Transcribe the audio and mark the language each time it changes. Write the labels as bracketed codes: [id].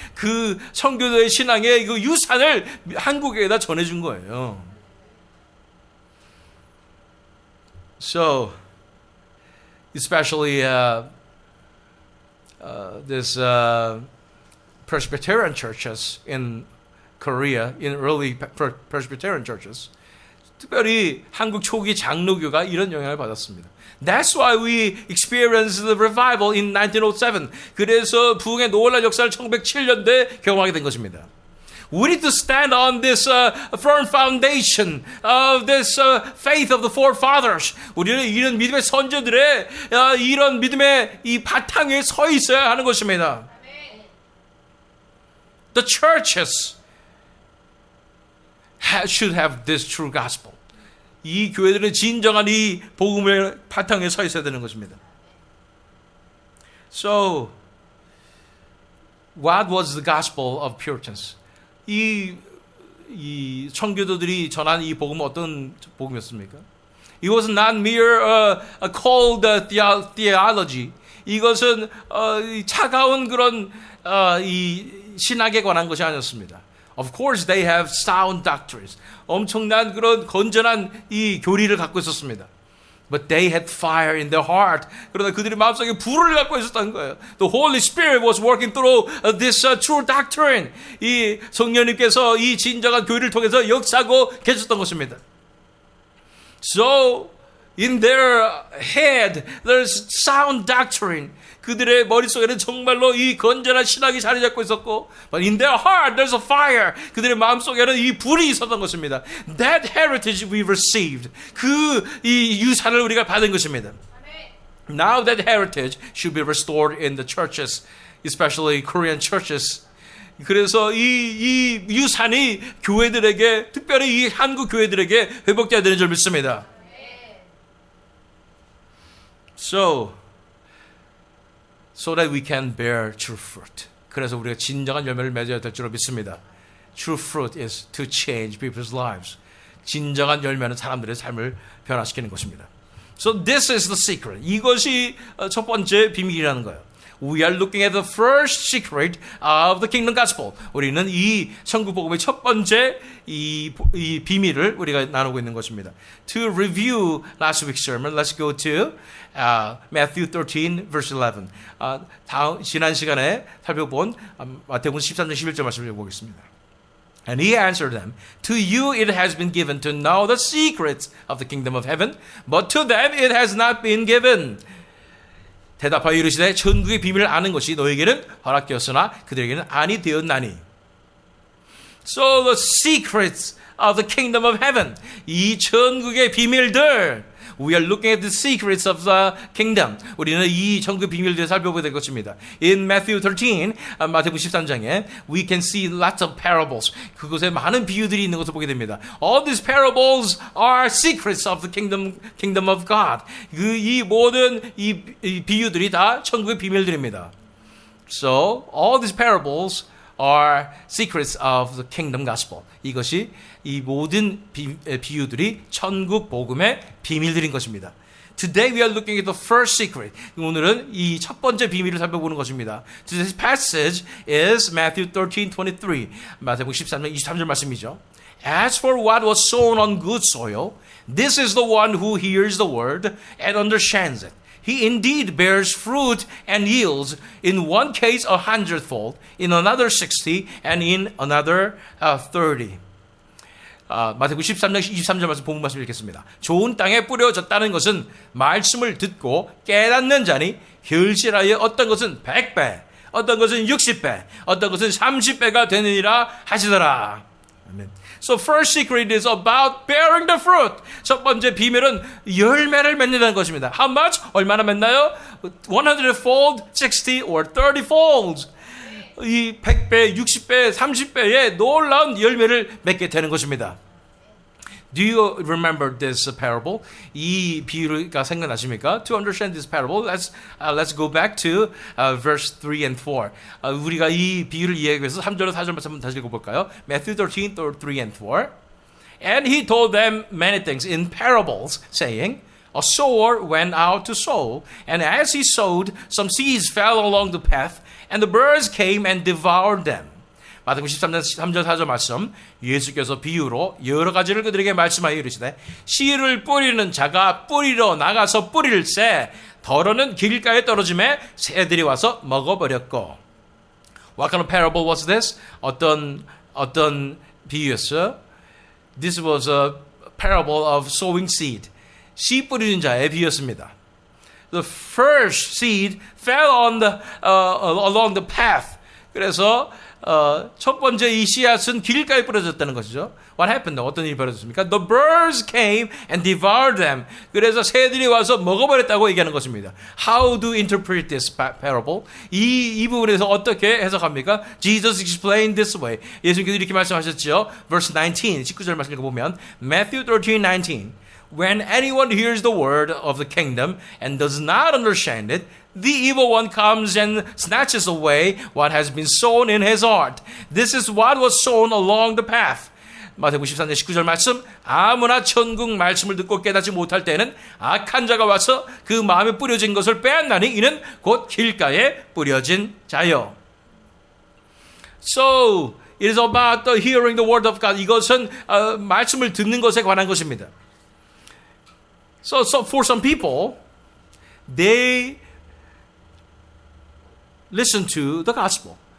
[ko] 그 청교도의 신앙의 그 유산을 한국에다 전해준 거예요. [en] So, especially this Presbyterian churches in Korea, in early Presbyterian churches, [ko] 특별히 한국 초기 장로교가 이런 영향을 받았습니다. [en] That's why we experienced the revival in 1907. [ko] 그래서 부흥의 놀라운 역사를 1907년대에 경험하게 된 것입니다. [en] We need to stand on this firm foundation of this faith of the forefathers. [ko] 우리는 이런 믿음의 선조들의 이런 믿음의 이 바탕에 서 있어야 하는 것입니다. [en] The churches should have this true gospel. [ko] 이 교회들은 진정한 이 복음의 바탕에 서 있어야 되는 것입니다. [en] So, what was the gospel of Puritans? [ko] 이 청교도들이 전한 이 복음은 어떤 복음이었습니까? [en] It was not mere a cold theology. [ko] 이것은 차가운 그런 이 신학에 관한 것이 아니었습니다. [en] Of course, they have sound doctrines. [ko] 엄청난 그런 건전한 이 교리를 갖고 있었습니다. [en] But they had fire in their heart. [ko] 그러나 그들의 마음속에 불을 갖고 있었던 거예요. [en] The Holy Spirit was working through this true doctrine. [ko] 이 성령님께서 이 진정한 교리를 통해서 역사하고 계셨던 것입니다. [en] So, in their head, there's sound doctrine. [ko] 그들의 머릿속에는 정말로 이 건전한 신학이 자리 잡고 있었고, [en] but in their heart, there's a fire. [ko] 그들의 마음속에는 이 불이 있었던 것입니다. [en] That heritage we received. [ko] 이 유산을 우리가 받은 것입니다. [en] Now that heritage should be restored in the churches, especially Korean churches. [ko] 그래서 이 유산이 교회들에게, 특별히 이 한국 교회들에게 회복돼야 되는 줄 믿습니다. [en] So that we can bear true fruit. [ko] 그래서 우리가 진정한 열매를 맺어야 될 줄 믿습니다. [en] True fruit is to change people's lives. [ko] 진정한 열매는 사람들의 삶을 변화시키는 것입니다. [en] So this is the secret. [ko] 이것이 첫 번째 비밀이라는 거예요. [en] We are looking at the first secret of the kingdom gospel. [ko] 우리는 이 천국 복음의 첫 번째 이 비밀을 우리가 나누고 있는 것입니다. [en] To review last week's sermon, let's go to Matthew 13, verse 11. [ko] 지난 시간에 살펴본 마태복음 13장 11절 말씀을 보겠습니다. [en] And he answered them, To you it has been given to know the secrets of the kingdom of heaven, but to them it has not been given. [ko] 대답하여 이르시되 천국의 비밀을 아는 것이 너에게는 허락되었으나 그들에게는 아니 되었나니. [en] So the secrets of the kingdom of heaven. [ko] 이 천국의 비밀들. [en] We are looking at the secrets of the kingdom. [ko] 우리는 이 천국의 비밀들을 살펴보게 될 것입니다. [en] In Matthew 13, [ko] 마태복음 13장에 [en] we can see lots of parables. [ko] 그곳에 많은 비유들이 있는 것을 보게 됩니다. [en] All these parables are secrets of the kingdom of God. [ko] 이 모든 이 비유들이 다 천국의 비밀들입니다. [en] So all these parables are secrets of the kingdom gospel. [ko] 이것이 이 모든 비유들이 천국 복음의 비밀들인 것입니다. [en] Today we are looking at the first secret. [ko] 오늘은 이 첫 번째 비밀을 살펴보는 것입니다. [en] Today's passage is Matthew 13:23. [ko] 마태복음 13장 23절 말씀이죠. [en] As for what was sown on good soil, this is the one who hears the word and understands it. He indeed bears fruit and yields, in one case 100-fold, in another 60, and in another 30. [ko] 마태복음 13장 23절 말씀 본문 말씀 읽겠습니다. 좋은 땅에 뿌려졌다는 것은 말씀을 듣고 깨닫는 자니 결실하여 어떤 것은 100배, 어떤 것은 60배, 어떤 것은 30배가 되느니라 하시더라. 아멘. [en] So first secret is about bearing the fruit. [ko] 첫 번째 비밀은 열매를 맺는다는 것입니다. [en] How much? [ko] 얼마나 맺나요? [en] 100-fold, 60 or 30-fold. [ko] 이 100배, 60배, 30배의 놀라운 열매를 맺게 되는 것입니다. [en] Do you remember this parable? [ko] 이 비유가 생각나십니까? [en] To understand this parable, let's go back to verse 3 and 4. [ko] 우리가 이 비유를 이해하기 위해서 3절로 4절 말씀 다시 읽어볼까요? [en] Matthew 13, 3 and 4. And he told them many things in parables, saying, A sower went out to sow, and as he sowed, some seeds fell along the path, and the birds came and devoured them. [ko] 마태복음 13장 3절 4절 말씀, 예수께서 비유로 여러 가지를 그들에게 말씀하여 이르시되 씨를 뿌리는 자가 뿌리러 나가서 뿌릴새 더러는 길가에 떨어짐에 새들이 와서 먹어버렸고. [en] What kind of parable was this? [ko] 어떤 비유였어요? [en] This was a parable of sowing seed. [ko] 씨 뿌리는 자의 비유였습니다. [en] The first seed fell on along the path. [ko] 그래서 첫 번째 이 씨앗은 길가에 뿌려졌다는 것이죠. [en] What happened? [ko] 어떤 일이 벌어졌습니까? [en] The birds came and devoured them. [ko] 그래서 새들이 와서 먹어버렸다고 얘기하는 것입니다. [en] How do you interpret this parable? [ko] 이 부분에서 어떻게 해석합니까? [en] Jesus explained this way. [ko] 예수님께서 이렇게 말씀하셨죠. [en] Verse 19, [ko] 19절 말씀 읽어보면 [en] Matthew 13:19. When anyone hears the word of the kingdom and does not understand it, the evil one comes and snatches away what has been sown in his heart. This is what was sown along the path. [ko] 마태복음 14장 19절 말씀, 아무나 천국 말씀을 듣고 깨닫지 못할 때는 악한 자가 와서 그 마음에 뿌려진 것을 빼앗나니 이는 곧 길가에 뿌려진 자요. [en] So, it is about the hearing the word of God. [ko] 이것은 말씀을 듣는 것에 관한 것입니다. [en] So for some people, they listen to the gospel.